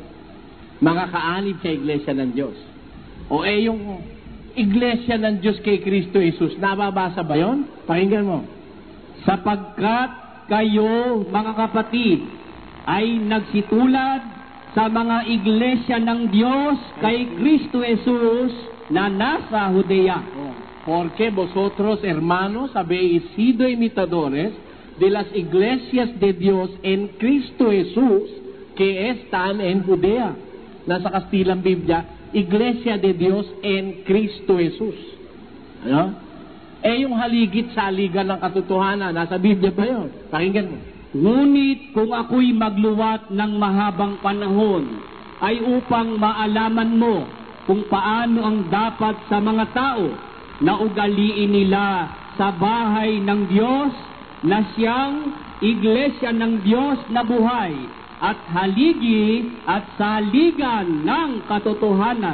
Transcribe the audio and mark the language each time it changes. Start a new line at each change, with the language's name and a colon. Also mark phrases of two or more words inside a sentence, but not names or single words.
Filipino: Mga kaanib sa Iglesia ng Diyos. O yung Iglesia ng Diyos kay Kristo Jesus, nababasa ba yun? Pakinggan mo. Sapagkat kayo, mga kapatid, ay nagsitulad sa mga iglesia ng Diyos kay Kristo Jesus na nasa Judea.
Spanish: Porque vosotros, hermanos, habéis sido imitadores de las iglesias de Dios en Cristo Jesús que están en Judea.
Filipino: Nasa Kastilang Biblia,
Spanish: Iglesia de Dios en Cristo Jesus.
Filipino: Ano? Yung haligit sa ligan ng katotohanan, nasa Biblia pa yun. Pakinggan mo. Ngunit kung ako'y magluwat ng mahabang panahon, ay upang maalaman mo kung paano ang dapat sa mga tao na ugaliin nila sa bahay ng Diyos na siyang Iglesia ng Diyos na buhay at haligi at saligan ng katotohanan.